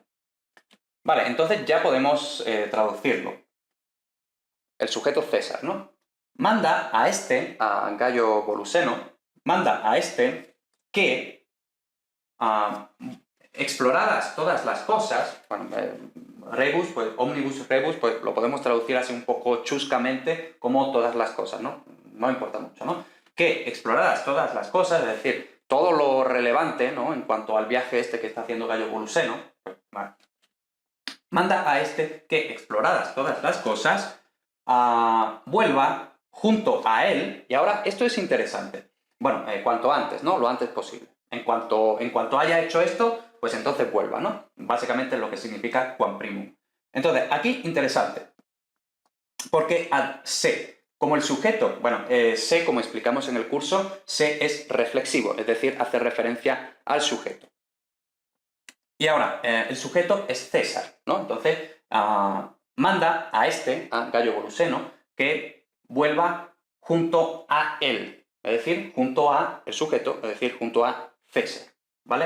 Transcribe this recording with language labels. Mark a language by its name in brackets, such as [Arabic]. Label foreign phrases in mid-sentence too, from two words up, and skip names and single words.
[Spanish] Vale, entonces ya podemos traducirlo. El sujeto César, ¿no? Manda a este, a Gayo Voluseno, manda a este que, exploradas todas las cosas, bueno, rebus, pues [Latin] omnibus rebus, [Spanish] pues lo podemos traducir así un poco chuscamente como todas las cosas, ¿no? No importa mucho, ¿no? Que exploradas todas las cosas, es decir, todo lo relevante, ¿no? En cuanto al viaje este que está haciendo Gayo Voluseno, pues, vale. Manda a este que, exploradas todas las cosas, vuelva junto a él, y ahora esto es interesante. Bueno, cuanto antes, ¿no? Lo antes posible. En cuanto haya hecho esto, pues entonces vuelva, ¿no? Básicamente es lo que significa [Latin] quam primum. [Spanish] Entonces, aquí interesante, porque [Latin] ad se, [Spanish] como el sujeto, bueno, se, como explicamos en el curso, se es reflexivo, es decir, hace referencia al sujeto. Y ahora, el sujeto es César, ¿no? Entonces, manda a este, a Gayo Voluseno, que vuelva junto a él, es decir, junto a el sujeto, es decir, junto a César, ¿vale?